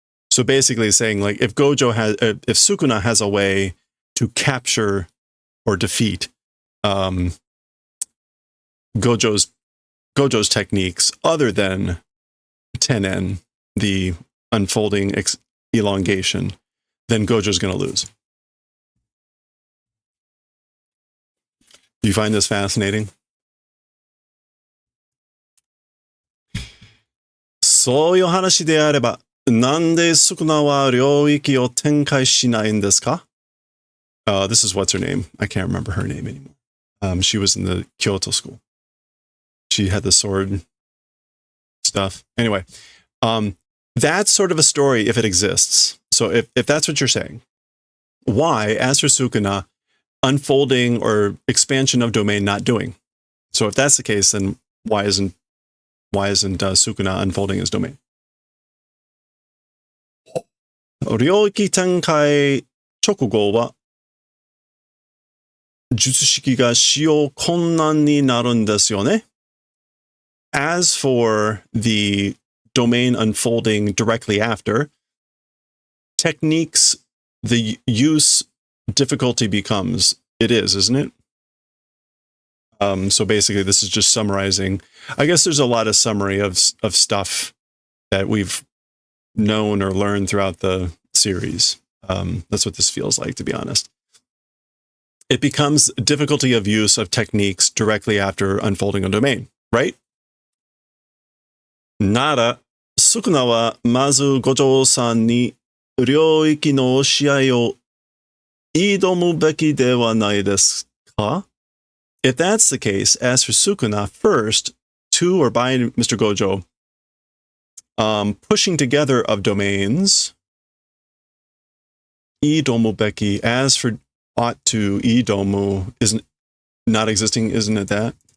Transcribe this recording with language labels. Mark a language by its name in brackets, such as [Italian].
[English] So basically saying, like, if Sukuna has a way to capture or defeat Gojo's techniques other than Tenen, the unfolding elongation, then Gojo's going to lose. Do you find this fascinating? [Japanese] そういう話であれば、なんでスクナは領域を展開しないんですか? [English] This is what's her name. I can't remember her name anymore. She was in the Kyoto school. She had the sword stuff. Anyway, that's sort of a story if it exists. So if that's what you're saying, why, as for Sukuna, unfolding or expansion of domain not doing? So if that's the case, then why isn't Sukuna unfolding his domain? [Japanese] 領域展開直後は術式が使用困難になるんですよね. [English] As for the domain unfolding directly after, techniques, the use difficulty becomes, it is, isn't it? So basically this is just summarizing. I guess there's a lot of summary of stuff that we've known or learned throughout the series. That's what this feels like, to be honest. It becomes difficulty of use of techniques directly after unfolding a domain, right? [Japanese] なら、スクナはまず五条さんに領域の試合を挑むべきではないですか? [English] If that's the case, as for Sukuna, first, to or by Mr. Gojo, pushing together of domains, idomu beki, as for ought to, idomu, isn't not existing, isn't it that?